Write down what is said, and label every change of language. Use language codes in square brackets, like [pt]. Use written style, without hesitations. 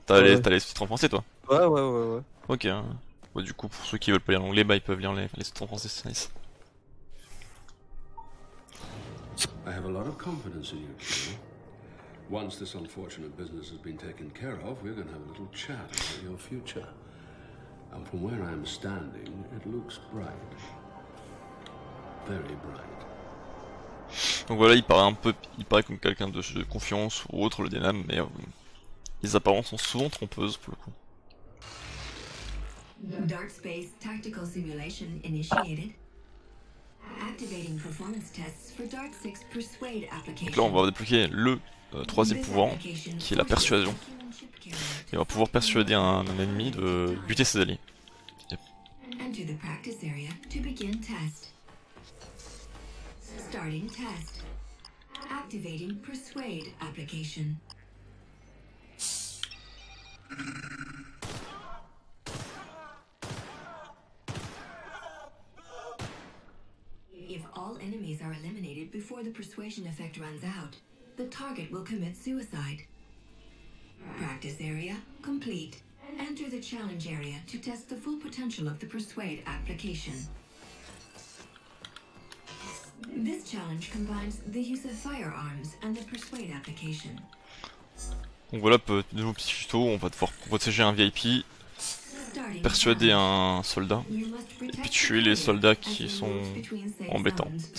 [fr] T'as les sous-titres en français, toi. Ouais. Ok. Bah, du coup, pour ceux qui veulent pas lire l'anglais, bah ils peuvent lire les sous-titres en français, c'est nice. [en] I have a lot of confidence in you, Kilo. Once this unfortunate business has been taken care of, we're going to have a little chat about your future. And from where I'm standing, it looks bright. Very bright. [fr] Donc voilà, il paraît comme quelqu'un de confiance ou autre, le Denham, mais les apparences sont souvent trompeuses pour le coup. [en] Dark Space Tactical Simulation initiated. Activating performance tests for Dark 6 Persuade application. [fr] Donc là, on va débloquer le troisième pouvoir, qui est la persuasion. Et on va pouvoir persuader un ennemi de buter ses alliés. [en] Enter the practice area to begin test. Starting test. Activating Persuade application. If all enemies are eliminated before the persuasion effect runs out, the target will commit suicide. Practice area complete. Enter the challenge area to test the full potential of the Persuade application. This challenge combines the use of firearms and the persuade application. [fr] Donc voilà, de nouveau petit tuto, on va devoir protéger un VIP, persuader un soldat, et puis tuer les soldats qui sont embêtants.